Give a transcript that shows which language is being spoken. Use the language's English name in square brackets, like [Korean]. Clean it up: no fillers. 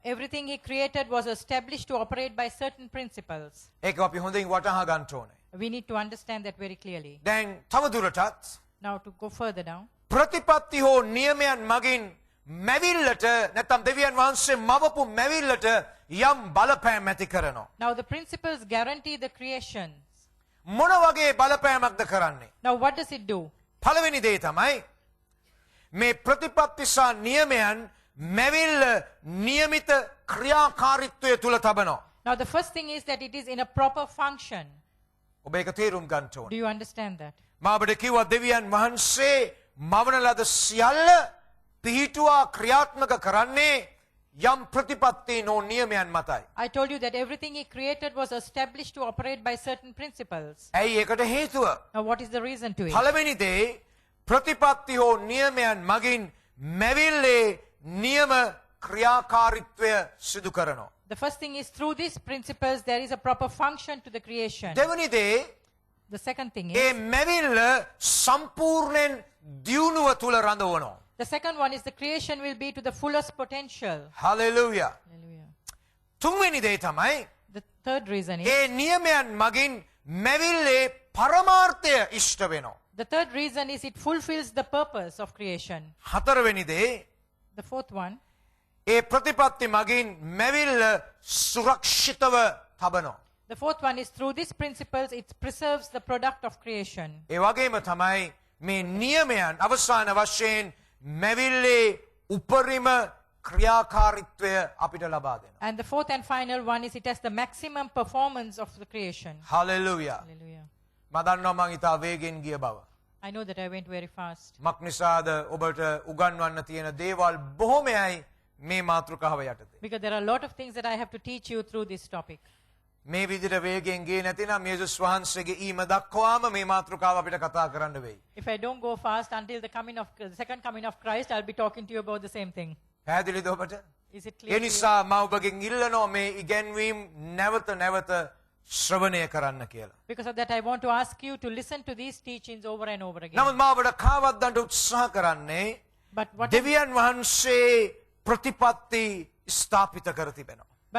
[English] Everything he created was established to operate by certain principles. [Sinhala] ඒක අපි හොඳින් වටහා ගන්න ඕනේ. [English] We need to understand that very clearly. [Sinhala] දැන් තවදුරටත් [English] Now, to go further down, [Sinhala] ප්‍රතිපත්ති හෝ නියමයන් මගින් මැවිල්ලට නැත්නම් දෙවියන් වහන්සේ මවපු මැවිල්ලට යම් බලපෑම් ඇති කරනවා. [English] now the principles guarantee the creation. [Sinhala] මොන වගේ බලපෑමක්ද කරන්නේ? [English] Now, what does it do? [Sinhala] පළවෙනි දේ තමයි මේ ප්‍රතිපත්ති සහ නියමයන් මැවිල්ල නියමිත ක්‍රියාකාරීත්වය තුල තබනවා. [English] Now, the first thing is that it is in a proper function. [Sinhala] ඔබ ඒක තේරුම් ගන්න [English] Do [Sinhala] ඕනේ. [English] you understand that? [Sinhala] මා ඔබට කිව්වා දෙවියන් වහන්සේ මවන ලද සියල්ල පිහිටුවා ක්‍රියාත්මක කරන්නේ යම් ප්‍රතිපත්ති නෝ නියමයන් මතයි. [English] I told you that everything he created was established to operate by certain principles. [Sinhala] ඇයි ඒකට හේතුව? [English] Now, what is the reason to it? [Sinhala] පළවෙනි දේ ප්‍රතිපත්ති හෝ නියමයන් මගින් මැවිල්ලේ නියම ක්‍රියාකාරීත්වය සිදු කරනවා. [English] The first thing is through these principles there is a proper function to the creation. [Sinhala] දෙවනි දේ [English] The second thing [Sinhala] A [English] is, [Sinhala] මැවිල්ල සම්පූර්ණයෙන් දියුණුව තුල රඳවනවා. [English] the second one is the creation will be to the fullest potential. [Sinhala] Hallelujah. [English] Hallelujah. [Sinhala] තුන්වෙනි දේ තමයි [English] The third reason is, [Sinhala] ඒ නියමයන් මගින් මැවිල්ලේ පරමාර්ථය ඉෂ්ට වෙනවා. [English] the third reason is it fulfills the purpose of creation. [Sinhala] හතරවෙනි දේ [English] The fourth one, [Sinhala] ඒ ප්‍රතිපත්ති මගින් මැවිල්ල සුරක්ෂිතව තබනවා. [English] the fourth one is through these principles it preserves the product of creation. [Sinhala] ඒ වගේම තමයි මේ නියමයන් අවසාන වශයෙන් මැවිල්ලේ උපරිම ක්‍රියාකාරීත්වය අපිට ලබා දෙනවා. [English] And the fourth and final one is it has the maximum performance of the creation. [Sinhala] Hallelujah. [English] Hallelujah. [Sinhala] මම දන්නවා මං ඉතා වේගෙන් ගිය බව. [English] I know that I went very fast. [Sinhala] මක් නිසාද ඔබට උගන්වන්න තියෙන දේවල් බොහොමයි මේ මාතෘකාව යටතේ. [English] Because there are a lot of things that I have to teach you through this topic. [Sinhala] මේ විදිහට වේගෙන් ගියේ නැතිනම් යේසුස් වහන්සේගේ ඊම දක්වාම මේ මාතෘකාව අපිට කතා කරන්න වෙයි. [English] If I don't go fast until the second coming of Christ, I'll be talking to you about the same thing. [Sinhala] පැහැදිලිද ඔබට? [English] Is it [Sinhala] A [English] clear to you? [Sinhala] නිසා මම ඔබගෙන් ඉල්ලනවා මේ ඉගැන්වීම් නැවත ශ්‍රවණය කරන්න කියලා. [English] Because of that, I want to ask you to listen to these teachings over and over again. [Sinhala] නමුත් මම ඔබට කාවද්දන්ට උත්සාහ කරන්නේ [English] But what [Sinhala] දෙවියන් වහන්සේ ප්‍රතිපත්ති ස්ථාපිත කර තිබෙනවා.